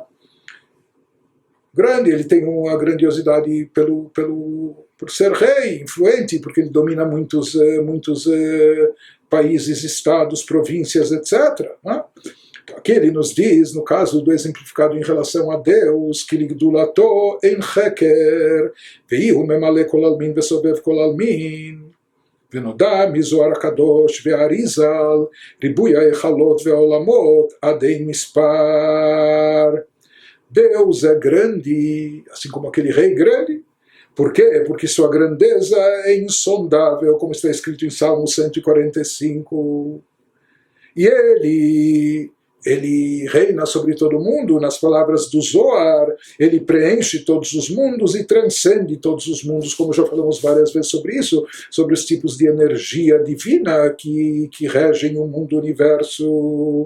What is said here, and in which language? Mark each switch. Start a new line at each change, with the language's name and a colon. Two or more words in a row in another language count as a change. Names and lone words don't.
Portuguese: Grande, ele tem uma grandiosidade por ser rei, influente, porque ele domina muitos países, estados, províncias, etc., né? Aqui ele nos diz, no caso do exemplificado em relação a Deus, que
Hebrew: לגדולתו אין חקר והוא ממלא כל עלמין וסובב כל עלמין, ונודע מזוהר הקדוש והאריזל, ריבוי ההיכלות והעולמות עד אין מספר.
Portuguese: Deus é grande, assim como aquele rei grande. Por quê? Porque sua grandeza é insondável, como está escrito em Salmo 145. E ele reina sobre todo o mundo, nas palavras do Zohar, ele preenche todos os mundos e transcende todos os mundos, como já falamos várias vezes sobre isso, sobre os tipos de energia divina que regem o mundo, o universo.